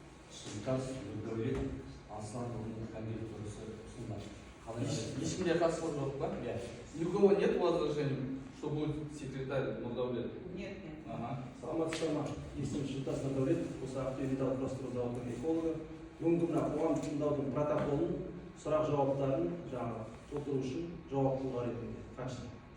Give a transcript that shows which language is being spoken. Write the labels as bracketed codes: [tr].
[kk] Шыңтас, Нұрдәулет, Аслан, Камил тұрысы ұсынылады. Ешкімде қатысып жоқ па? [ru] Ни у кого нет возражений, что будет секретарь Нұрдәулет? Нет. [kk] Саламатсыздар ма? Есім Шыңтас Нұрдәулет, осы Ақтөбе металл құрастыру зауытының экологы. Бүгінгі мына қоғамдық тыңдаудың протоколын, сұрақ-жауаптарын толтыру үшін жауап қылуға ретінде қатысты.